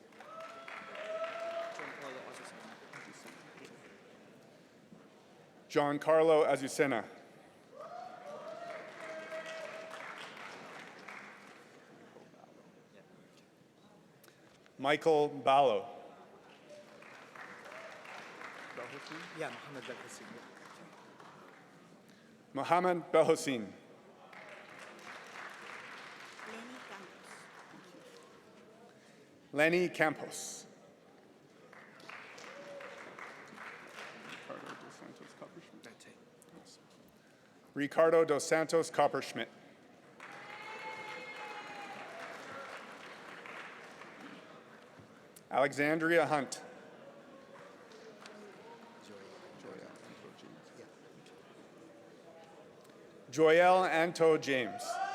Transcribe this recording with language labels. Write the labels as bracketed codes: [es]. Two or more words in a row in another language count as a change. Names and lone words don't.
[en] Giancarlo Azucena. Michael Ballo. Yeah, Mohammed Belhassin. Mohammed Belhossin. Lenny Campos. Ricardo dos Santos Copperschmidt. Alexandria Hunt. Joyelle Anto James.